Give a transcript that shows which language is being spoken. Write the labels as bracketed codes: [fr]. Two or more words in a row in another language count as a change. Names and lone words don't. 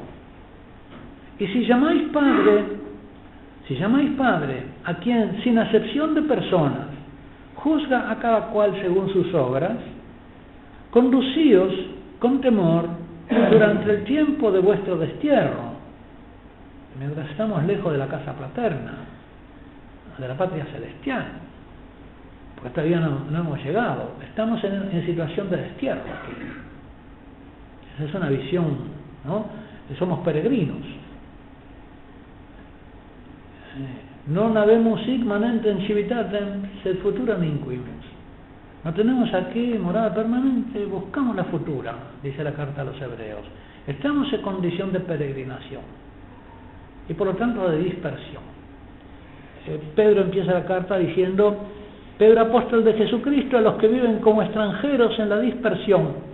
[es] Y si llamáis Padre a quien, sin acepción de personas, juzga a cada cual según sus obras, conducíos con temor durante el tiempo de vuestro destierro. mientras estamos lejos de la casa paterna, de la patria celestial, porque todavía no hemos llegado, estamos en situación de destierro aquí. Esa es una visión, ¿no? Somos peregrinos. [la] Non habemos hic manentem civitatem, sed futura ninquimus. [es] No tenemos aquí morada permanente, buscamos la futura, dice la carta a los hebreos. Estamos en condición de peregrinación y por lo tanto de dispersión. Pedro empieza la carta diciendo: Pedro, apóstol de Jesucristo, a los que viven como extranjeros en la dispersión.